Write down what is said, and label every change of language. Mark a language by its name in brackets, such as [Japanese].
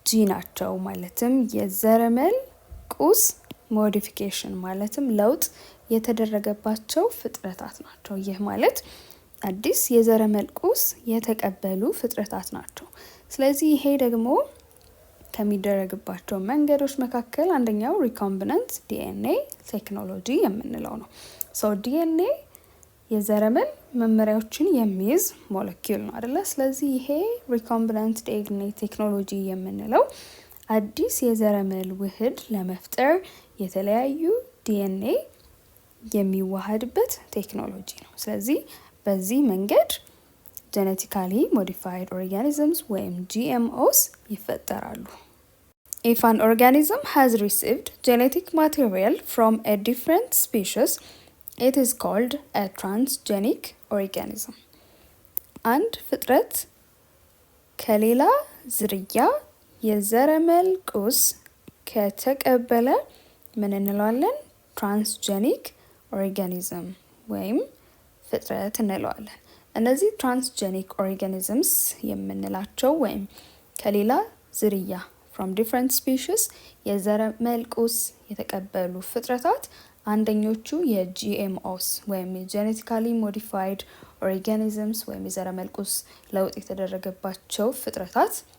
[Amharic] ናቸው። ማለትም የዘረመል ቁስ ሞዲፊኬሽን ማለትም ለውጥ የተደረገባቸው ፍጥረታት ናቸው። ይህ ማለት አዲስ የዘረመል ቁስ የተቀበሉ ፍጥረታት ናቸው። ስለዚህ ይሄ ደግሞ ከሚደረግባቸው መንገዶች መካከል አንደኛው ሪኮምቢናንት ዲኤንኤ ቴክኖሎጂ የምንለው ነው። ሶ ዲኤንኤ የዘረመል መመሪያዎችን የሚይዝ ሞለኪውል ነው አይደለ? ስለዚህ ይሄ ሪኮምቢናንት ዲኤንኤ ቴክኖሎጂ የምንለው አዲስ የዘረመል ውህድ ለመፍጠር የተለያዩ ዲኤንኤ የሚዋሃድበት ቴክኖሎጂ ነው። ስለዚህ በዚህ መንገድ genetically modified organisms ወይም GMOs ይፈጠራሉ። [English] If an organism has received genetic material from a different species, it is called a transgenic organism. [Amharic] አንድ ፍጥረት ከሌላ ዝርያ የዘረመል ቁስ ከተቀበለ ምን እንለዋለን? ትራንስጀኒክ ኦርጋኒዝም ወይም ፍጥረት እንለዋለን። እነዚህ ትራንስጀኒክ ኦርጋኒዝምስ የምንላቸው ወይም ከሌላ ዝርያ [English] from different species [Amharic] የዘረመል ቁስ የተቀበሉ ፍጥረታት አንደኞቹ የጂኤምኦስ ወይም የጄኔቲካሊ ሞዲፋይድ ኦርጋኒዝምስ ወይም የዘረመል ቁስ ለውጥ የተደረገባቸው ፍጥረታት